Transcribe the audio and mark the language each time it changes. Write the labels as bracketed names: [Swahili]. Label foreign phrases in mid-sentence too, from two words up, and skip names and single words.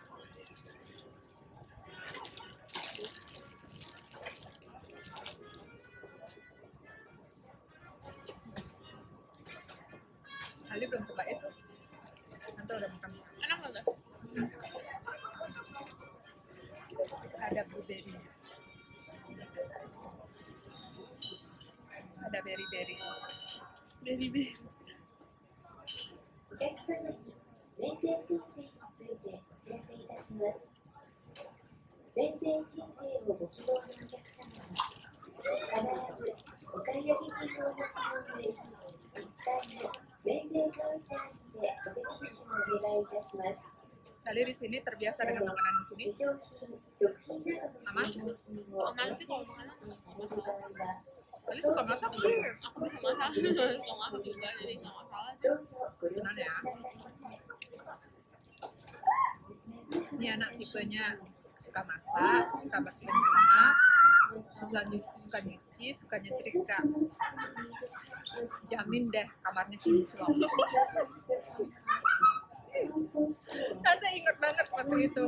[Indonesian] Ali belum coba itu. Nanti udah makan. Enak banget. Ada blueberry. Ada berry-berry. Berry-berry. [Japanese] お客様に免税申請についてお知らせいたします。免税申請をご希望のお客様は、必ずお買い上げ金をお持ちの上、1階の免税カウンターでお手続きをお願いいたします。 [Indonesian] Sally di sini terbiasa dengan makanan di sini. [Japanese] 化粧品、食品などの使用品を [Indonesian] Aman sih kalau makanan. [Japanese] される場合は、 [Indonesian] Sally suka masak sih. Aku bisa masak. Suka masak juga, jadi nggak masalah. [Japanese] どうぞご了承 [Indonesian] Benar [Japanese] くだ [Indonesian] ya. [Japanese] さいませ。 [Indonesian] Ini anak tipenya suka masak, suka bersihin rumah, suka nyuci, suka nyetrika. Jamin deh kamarnya kinclong. Tante ingat banget waktu itu.